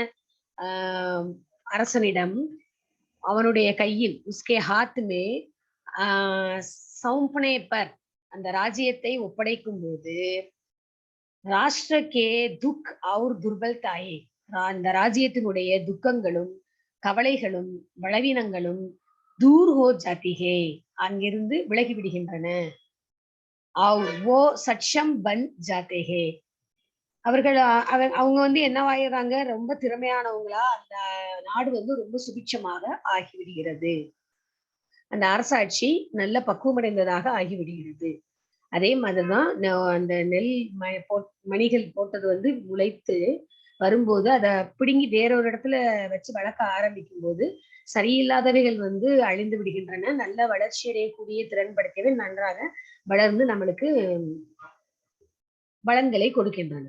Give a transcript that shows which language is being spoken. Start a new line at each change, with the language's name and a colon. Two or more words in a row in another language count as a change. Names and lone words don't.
Tamil: அரசனிடம் அவனுடைய கையில்
Hindi: उसके हाथ में सौंपने पर
Tamil: அந்த ராஜ்யத்தை ஒப்படைக்கும் போது
Hindi: राष्ट्र के दुख और दुर्बलताएं,
Tamil: அந்த ராஜ்யத்தினுடைய துக்கங்களும் கவலைகளும் பலவீனங்களும்
Hindi: दूर हो जाती हैं
Tamil: அங்கிருந்து விலகி விடுகின்றன.
Hindi: वो सक्षम बन जाते हैं,
Tamil: அவர்கள் அவங்க வந்து என்னவாயிடுறாங்க, ரொம்ப திறமையானவங்களா அந்த நாடு வந்து ரொம்ப சுபிட்சமாக ஆகிவிடுகிறது, அந்த அரசாட்சி நல்ல பக்குவமடைந்ததாக ஆகிவிடுகிறது. அதே மாதிரிதான் அந்த நெல் மணிகள் போட்டது வந்து முளைத்து வரும்போது அதை பிடுங்கி வேறொரு இடத்துல வச்சு வளர்க்க ஆரம்பிக்கும் போது சரியில்லாதவைகள் வந்து அழிந்து விடுகின்றன, நல்ல வளர்ச்சி அடையக்கூடிய திறன் படுத்தவே நன்றாக வளர்ந்து நம்மளுக்கு பலன்களை கொடுக்கின்றன.